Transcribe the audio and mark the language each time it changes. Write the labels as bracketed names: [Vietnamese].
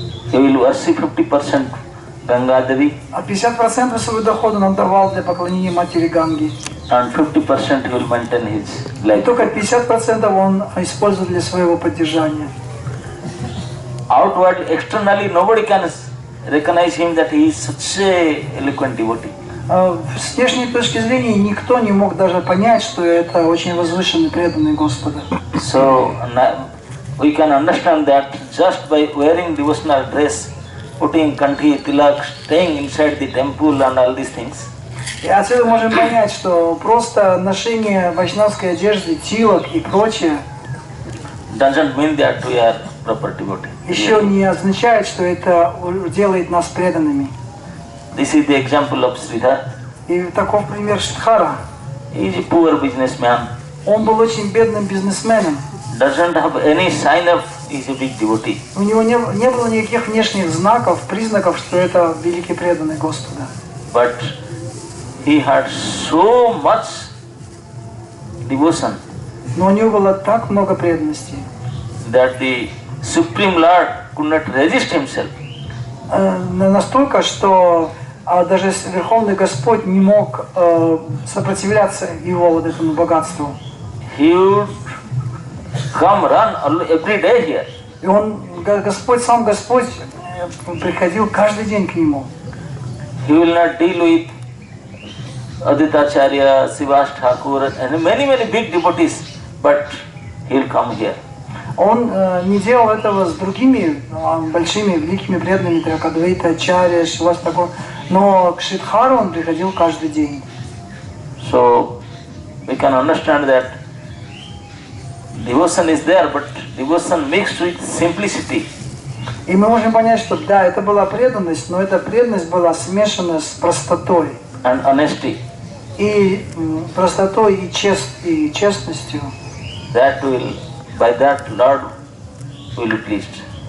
[English] He will worship 50% Ganga Devi. [Russian] А 50% своего дохода он давал для поклонения матери Ганги. [English] And 50% he will maintain his [Russian] И [English] life. [Russian] только 50% он использует для своего поддержания. [English] Outward, externally, nobody can recognize him that he is such a eloquent devotee. [Russian] С внешней точки зрения никто не мог даже понять, что это очень возвышенный, преданный Господа. [English] So we can understand that just by wearing devotional dress, putting kanthi, tilak, staying inside the temple and all these things. [Russian] И отсюда можем понять, что просто ношение вайшнавской одежды, тилок и прочее [English] Doesn't mean that we are proper devotee. [Russian] еще не означает, что это делает нас преданными. [English] This is the example of Sridhar. [Russian] И таков пример Шридхара. [English] He is a poor businessman. [Russian] Он был очень бедным бизнесменом. [English] Doesn't have any sign of he's a big devotee. [Russian] У него не было никаких внешних знаков, признаков, что это великий преданный Господа. [English] But he had so much devotion [Russian] Но у него было так много преданности, [English] that the Supreme Lord could not resist himself. [Russian] Настолько, что даже Верховный Господь не мог сопротивляться его вот этому богатству. [English] He would come run every day here. [Russian] И он, сам Господь приходил каждый день к нему. [English] He will not deal with Aditacharya, Sivas Thakur and many big devotees, but he will come here. [Russian] Он не делал этого с другими большими, великими преданными, как Адвайта Ачарья, Шивас Тхакур, но к Шридхару он приходил каждый день. [English] So we can understand that devotion is there, but devotion mixed with simplicity. [Russian] И мы можем понять, что да, это была преданность, но эта преданность была смешана с простотой. [English] And honesty. [Russian] И простотой и честностью. [English] That will, by that Lord will be pleased.